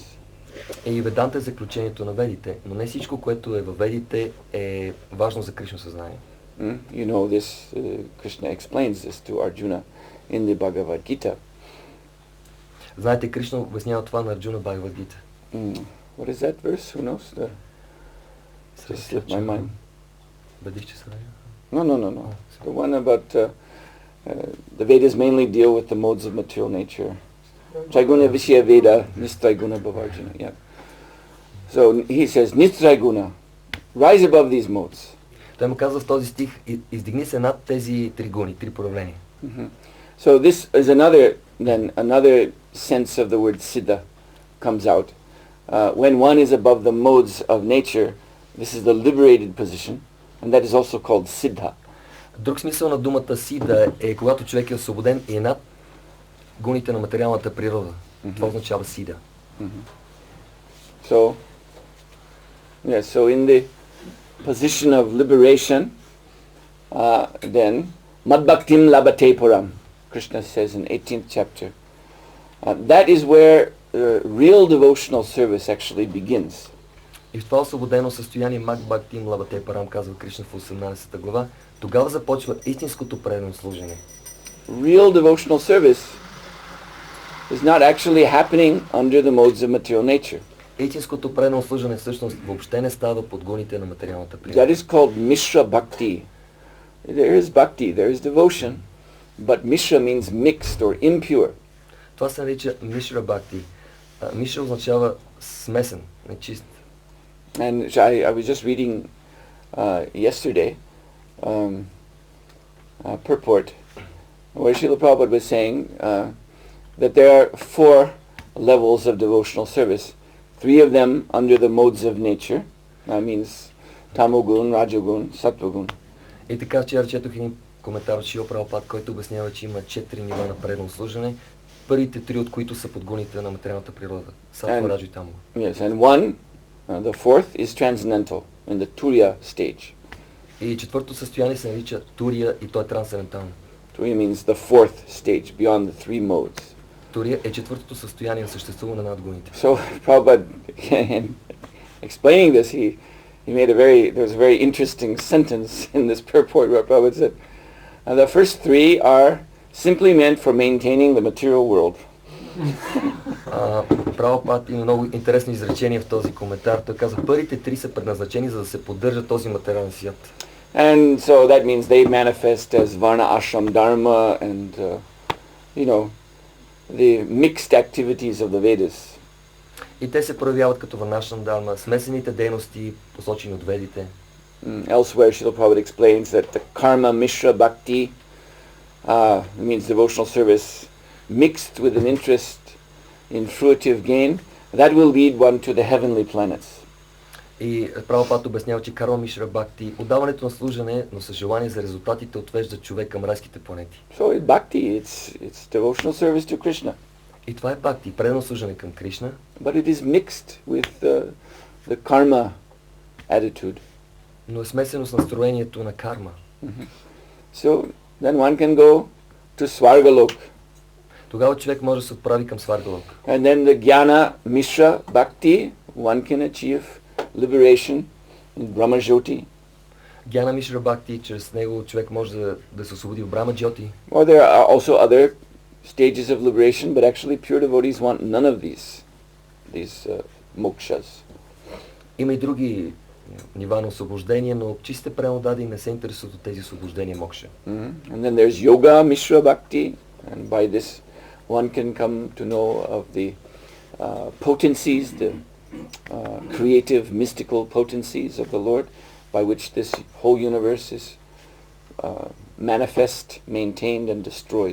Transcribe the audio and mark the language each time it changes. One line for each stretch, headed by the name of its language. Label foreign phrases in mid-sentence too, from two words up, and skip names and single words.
Bulgarian: И Веданта е заключението на Ведите, но не всичко, което е във Ведите, е важно за Кришна съзнание.
English: You know this, Krishna explains this to Arjuna in the Bhagavad Gita.
Bulgarian: Знаете, Кришна обяснява това на Арджуна в Бхагавад Гита.
English: What is that verse? Who knows? Just slipped my mind. No. The one about the Vedas mainly deal with the modes of material nature.
Sanskrit: त्रैगुण्य विषया वेदा, निस्त्रैगुण्यो भवार्जुन.
English: Yeah. So he says, Nistraiguna, rise above these modes.
Bulgarian: Той му казва в този стих, издигни се над тези три гуни, три проявления.
English: So this is another sense of the word siddha comes out. When one is above the modes of nature, This is the liberated position, and that is also called siddha.
Bulgarian: Друг смисъл на думата сида е когато човек е освободен и е над гоните на материалната природа. Това означава сида.
English: So, so in the position of liberation, then
Sanskrit: मद्भक्तिं लभते पराम्,
English: Krishna says in 18th chapter. That is where real devotional service actually begins.
Bulgarian: И в това освободено състояние
Sanskrit: मद्भक्तिं लभते पराम्,
Bulgarian: казва Кришна в 18 глава, тогава започва истинското предано служение.
English: Real devotional service is not actually happening under the modes of material nature.
Bulgarian: Истинското предано служение всъщност въобще не става под гоните на материалната природа.
English: That is called Mishra Bhakti. There is bhakti, there is devotion, but Mishra means mixed or impure.
Bulgarian: Това се нарича Мишра Бхакти. Мишра означава смесен, нечист.
English: And I was just reading yesterday purport where Srila Prabhupada was saying that there are 4 levels of devotional service. 3 of them under the modes of nature. That means Tamogun, Rajogun, Sattvagun.
Bulgarian: И така вчера четох един коментар от Шрила Прабхупад, който обяснява, че има 4 нива на предано служене. Първите 3 от които са под гоните на материалната природа. Сатва, Раджо и Тамо.
English: Yes, and one, the fourth, is transcendental, in the Turiya stage.
Bulgarian: И четвърто състояние се нарича Турия и то е трансцендентално.
English: Turiya means the fourth stage, beyond the 3 modes.
Bulgarian: Турия е четвъртото състояние на съществуване над гоните.
English: So Prabhupada, in explaining this, there's a very interesting sentence in this purport where Prabhupada said, the first 3 are simply meant for maintaining the material world.
Bulgarian: Прабхупад има много интересно изречение в този коментар. Той каза, първите 3 са предназначени за да се поддържа този материален свят.
English: And so that means they manifest as varna ashram dharma and the mixed activities of the Vedas.
Bulgarian: И те се проявяват като варнашрам дharma, смесените дейности, посочени от ведите.
English: Elsewhere, Srila Prabhupada explains that the karma mishra bhakti means devotional service mixed with an interest in fruitive gain, that will lead one to the heavenly planets.
Bulgarian: И Прабхупад обяснява, че карма мишра бхакти, отдаването на служене, но със желание за резултатите отвежда човек към райските планети.
English: So bhakti, it's devotional service to Krishna.
Bulgarian: И това е бхакти, предано служене към Кришна.
English: But it is mixed with the karma attitude.
Bulgarian: Но е смесено с настроението на карма.
English: So then one can go to Svargalok.
Bulgarian: Тогава човек може да се отправи към Сваргалок.
English: And then the jnana mishra bhakti, one can achieve liberation in Brahma Jyoti.
Bulgarian: Гьяна мишра бхакти, чрез него човек може да се освободи в Брахма Джьоти.
English: Or there are also other stages of liberation, but actually pure devotees want none of these mokshas.
Bulgarian: Има и други нива на освобождение, но чистите пренодади не се интересуват от тези освобождения мокша.
English: And then there's yoga mishra bhakti, and by this one can come to know of the potencies, the creative, mystical potencies of the Lord, by which this whole universe is manifest, maintained and destroyed.